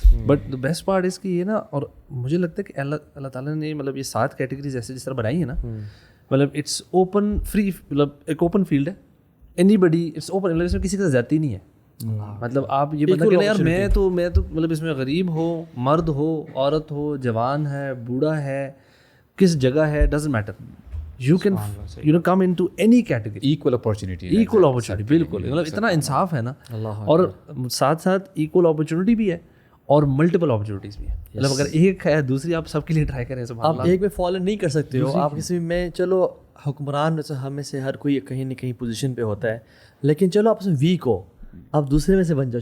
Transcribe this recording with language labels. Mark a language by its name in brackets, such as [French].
[Urdu] But the best part اس کی یہ نا، اور مجھے لگتا ہے کہ اللہ تعالیٰ نے مطلب یہ 7 کیٹیگریز ایسے جس طرح بنائی ہیں نا، مطلب [English] it's open free, [Urdu] مطلب ایک اوپن فیلڈ ہے. [English] anybody it's open, [Urdu] مطلب اس میں کسی کا زیادتی نہیں ہے. مطلب آپ یہ بتا کہ یار میں تو مطلب اس میں غریب ہو، مرد ہو، عورت ہو، جوان ہے، بوڑھا ہے، کس جگہ ہے، [English] Doesn't matter. You can come into any category. Equal opportunity, [Urdu] بالکل. مطلب اتنا انصاف ہے نا، اور ساتھ ساتھ ایکول اپارچونیٹی بھی ہے اور ملٹیپل اپارچونیٹیز بھی ہے. مطلب اگر ایک ہے دوسری آپ سب کے لیے ٹرائی کریں. آپ ایک میں فالو نہیں کر سکتے ہو. آپ کسی میں، چلو حکمران ہم میں سے ہر کوئی کہیں نہ کہیں پوزیشن پہ ہوتا ہے، لیکن چلو آپ اس میں ویک ہو، آپ دوسرے میں سے بن جاؤ.